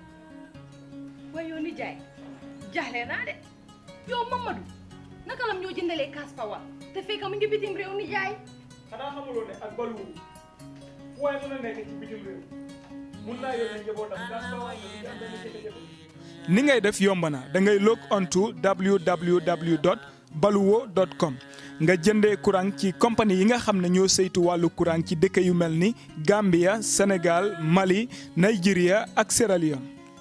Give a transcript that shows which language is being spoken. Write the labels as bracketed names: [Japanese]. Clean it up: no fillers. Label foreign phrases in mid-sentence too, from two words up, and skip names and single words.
[Wolof] waaye yow nijaay jaaxle naa de yow Mamadou naka lam ñoo jëndalee cash power te fekk mu ngi bitim réew nijaay. xanaa xamuloo ne ak balu waaye mën a nekk ci bitim réew mun naa yónnee njabootam cash power ni ngay def yomb na da ngay [English] log on to [Wolof] www.baluwo.com nga jëndee courant ci compagnie yi nga xam ne ñoo saytu wàllu courant ci dëkk yu mel ni Gambia Sénégal Mali Nigeria ak Sierra Leone